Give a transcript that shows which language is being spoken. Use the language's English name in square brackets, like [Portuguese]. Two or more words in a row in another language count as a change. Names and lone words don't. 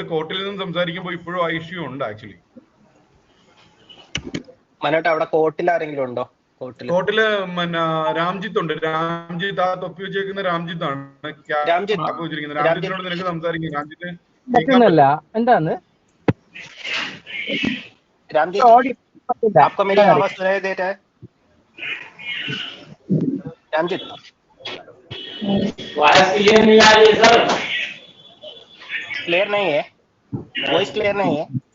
[Malayalam] കോർട്ടിൽ നിന്നും സംസാരിക്കുമ്പോൾ ഇപ്പോഴും ആ ഇഷ്യൂ ഉണ്ട് ആക്ച്വലി. മനോട്ട് അവിടെ കോർട്ടിൽ ആരെങ്കിലും ഉണ്ടോ? കോർട്ടില് രാംജിത്ത് ഉണ്ട്. രാംജിത്ത് ആ തൊപ്പി വെച്ചേക്കുന്ന രാംജിത്ത് ആണ്. രാംജിത്തിനോട് നിനക്ക് സംസാരിക്കും. രാംജിത്ത് എന്താണ് [Hindi] आपको मेरी आवाज सुनाई दे रहा है? रामजीत [English] voice clear [Hindi] नहीं आ रही है सर. क्लियर नहीं है? [English] voice clear [Hindi] नहीं है?